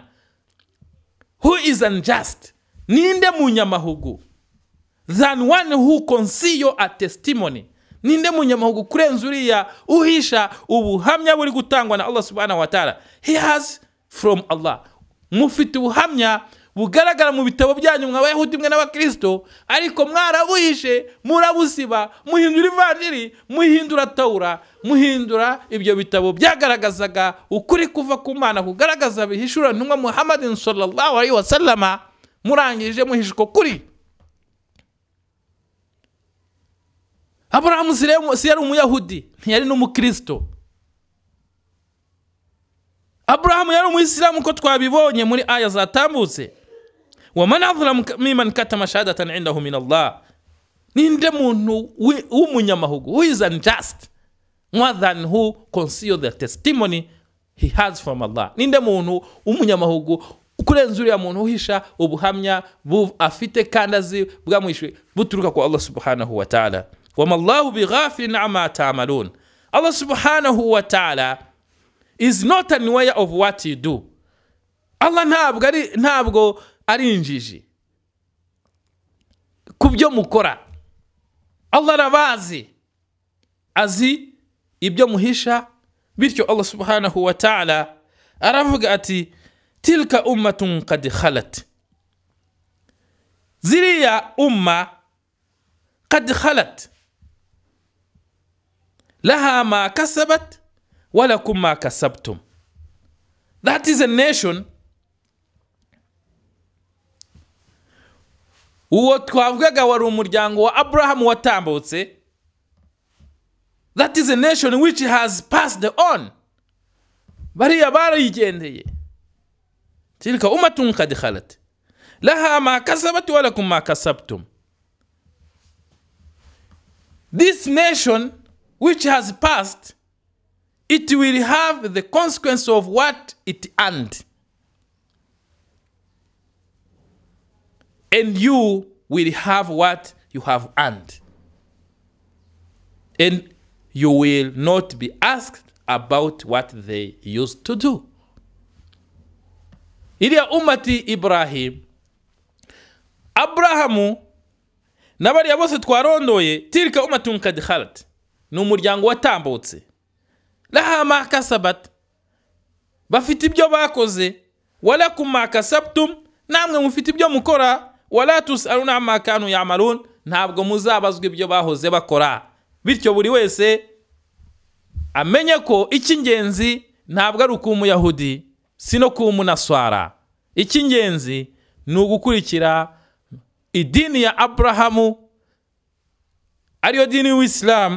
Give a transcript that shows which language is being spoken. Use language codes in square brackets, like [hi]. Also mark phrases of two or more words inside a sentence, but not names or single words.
[en] Who is unjust? [rw] Ninde munyamahugu than one who conceal a testimony? Ninde munyamahugu kurenza uriya uhisha ubuhamya buri gutangwa na Allah [ar] سبحانه وتعالى? [en] He has from Allah. [rw] Mufite ubuhamya bugaragara mu bitabo byanyu mw'abayahudi mwe n'abakristo, ariko mwarabuhishe, murabusiba, muhindura ivanjiri, muhindura Taura, muhindura ibyo bitabo byagaragazaga ukuri kuva ku Mana, kugaragaza bihishura ntumwa Muhammadin [ar] صلى الله عليه وسلم, [rw] murangije muhisha uko kuri. Abrahamu si yari umuyahudi, ntiyari n'umukristo. Abrahamu yari umuyisilamu ko twabibonye muri aya zatambutse. [ar] ومن أظلم ممن كتم شهادة عنده من الله, [rw] ninde muntu w'umunyamahugu, [en] who is unjust more than who conceal the testimony he has from Allah? [rw] Ninde muntu w'umunyamahugu kurenza uriya muntu uhisha ubuhamya afite kandi azi bwamwishyuye buturuka kwa Allah [ar] سبحانه وتعالى. وما الله بغافل عما تعملون. [en] Allah [ar] سبحانه وتعالى [en] is not unaware of what you do. [rw] Allah ntabwo ari injiji kubyo mukora. Allah arabazi, azi ibyo muhisha. Bityo Allah [ar] سبحانه وتعالى [rw] aravuga ati [ar] تلك أمة قد خلت, [rw] ziriya [ar] أمة قد خلت لها ما كسبت ولكم ما كسبتم. [en] That is a nation. [rw] Uwo twavugaga wari umuryango wa Abraham watambutse. [en] That is a nation which has passed on. [rw] Bariya barigendeye. [ar] تلك أمة قد خلت لها ما كسبت ولكم ما كسبتم. [en] This nation which has passed it will have the consequence of what it earned. And you will have what you have earned. And you will not be asked about what they used to do. [rw] Iliya ummati Ibrahim, Abrahamu nabari bose twarondoye, [ar] تلك أمة قد خلت, [rw] ni umuryango watambutse, [ar] لها ما كسبت, [rw] bafite ibyo bakoze, [ar] ولكم ما كسبتم, [rw] namwe mufite ibyo mukora, [ar] ولا تسألون عما كانوا يعملون, [rw] ntabwo muzabazwa ibyo bahoze bakora. Bityo buri wese amenye ko icy'ingenzi ntabwo ari uko umuyahudi sino ko umunaswara. Icy'ingenzi ni ugukurikira idini ya Abrahamu, ariyo dini y'Islam.